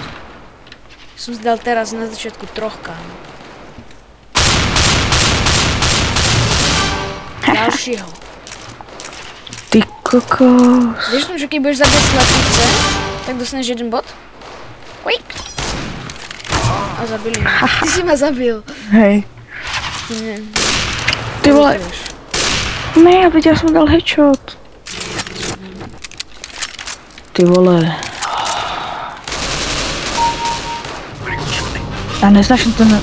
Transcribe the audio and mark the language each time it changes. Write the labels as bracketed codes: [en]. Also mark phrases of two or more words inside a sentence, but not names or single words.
[sk] Som si dal teraz na začiatku trochka. Ďalšieho. Ty kokos. Vieš, že keď budeš zabíjať slepice, tak dostaneš jeden bod? Quick. [cs] A zabili mě. Ty jsi mě zabil. Hej. Ne, Ty vole. nevíš. Ne, já teď já jsem dal headshot. Ty vole. Já nesnáším ten...